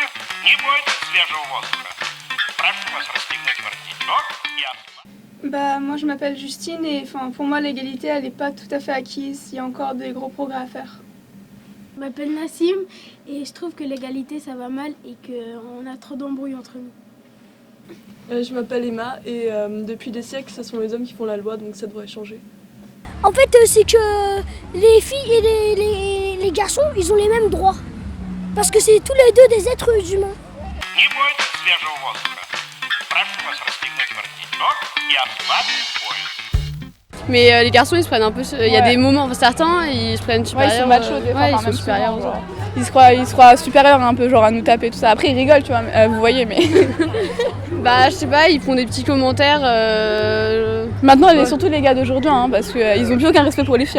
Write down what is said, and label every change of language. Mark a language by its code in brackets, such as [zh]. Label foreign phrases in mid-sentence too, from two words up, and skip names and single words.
[ru] Не бойтесь свежего воздуха. Прошу вас расстегнуть воротничок и [fr] Moi je m'appelle Justine et pour moi l'égalité elle n'est pas tout à fait acquise, il y a encore des gros progrès à faire. Je m'appelle Nassim et je trouve que l'égalité ça va mal et qu'on a trop d'embrouilles entre nous. Je m'appelle Emma et depuis des siècles ce sont les hommes qui font la loi donc ça devrait changer. En fait c'est que les filles et les garçons ils ont les mêmes droits. Parce que c'est tous les deux des êtres humains. [ru] Не бойтесь свежего воздуха. Прошу вас расстегнуть воротничок и ослабить пояс. [fr] Mais les garçons ils se prennent un peu, il y a des moments, certains ils se prennent supérieurs. Ils sont machos des fois, ils sont supérieurs. souvent, genre. Ils se croient supérieurs un peu genre à nous taper tout ça. Après ils rigolent tu vois, vous voyez mais... Bah je sais pas, ils font des petits commentaires. Maintenant surtout les gars d'aujourd'hui hein, parce qu'ils ont plus aucun respect pour les filles.